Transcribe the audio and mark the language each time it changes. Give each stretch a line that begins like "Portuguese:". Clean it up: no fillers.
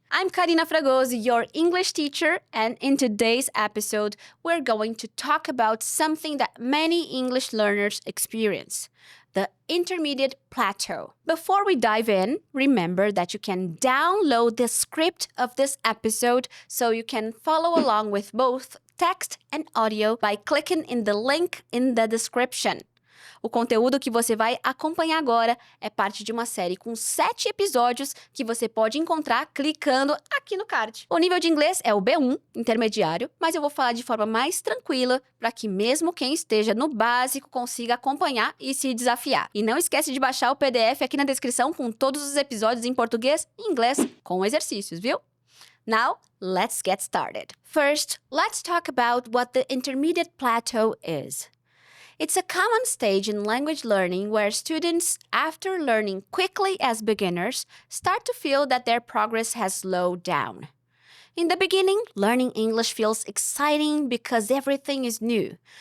English: I'm CARINA FRAGOZO, your English teacher, and in today's episode, we're going to talk about something that many English learners experience: the intermediate plateau. Before we dive in, remember that you can download the script of this episode so you can follow along with both text and audio by clicking in the link in the description.
Portuguese: O conteúdo que você vai acompanhar agora é parte de uma série com 7 episódios que você pode encontrar clicando aqui no card. O nível de inglês é o B1, intermediário, mas eu vou falar de forma mais tranquila para que mesmo quem esteja no básico consiga acompanhar e se desafiar. E não esquece de baixar o PDF aqui na descrição com todos os episódios em português e inglês com exercícios, viu?
English: Now, let's get started. First, let's talk about what the intermediate plateau is. It's a common stage in language learning where students, after learning quickly as beginners, start to feel that their progress has slowed down. In the beginning, learning English feels exciting because everything is new.